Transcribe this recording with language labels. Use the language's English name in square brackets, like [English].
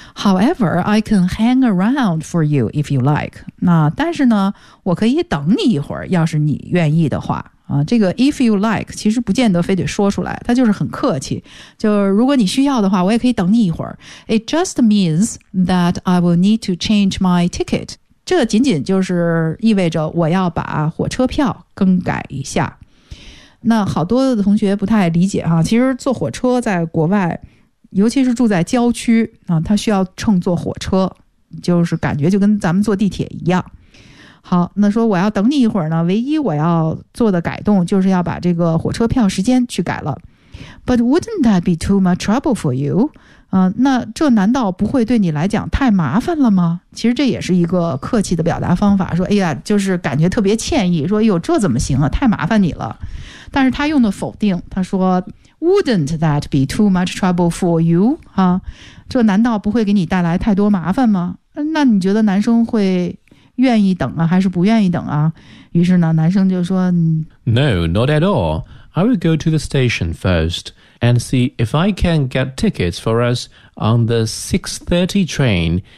[English] However, I can hang around for you if you like。 [Chinese] 那但是呢我可以等你一会儿，要是你愿意的话、这个 if you like 其实不见得非得说出来，它就是很客气，就如果你需要的话我也可以等你一会儿。 [English] It just means that I will need to change my ticket， [Chinese] 这仅仅就是意味着我要把火车票更改一下。那好多的同学不太理解哈、其实坐火车在国外，尤其是住在郊区啊，他需要乘坐火车，就是感觉就跟咱们坐地铁一样。好，那说我要等你一会儿呢，唯一我要做的改动就是要把这个火车票时间去改了。 [English] But wouldn't that be too much trouble for you? [Chinese] 那这难道不会对你来讲太麻烦了吗？其实这也是一个客气的表达方法，说哎呀，就是感觉特别歉意，说哎呦，这怎么行啊，太麻烦你了。但是他用的否定，他说 [English] Wouldn't that be too much trouble for you?、 [Chinese] 这难道不会给你带来太多麻烦吗？那你觉得男生会愿意等啊还是不愿意等啊？于是呢男生就说 [English] No, not at all. I will go to the station firstAnd see if I can get tickets for us on the 6:30 train.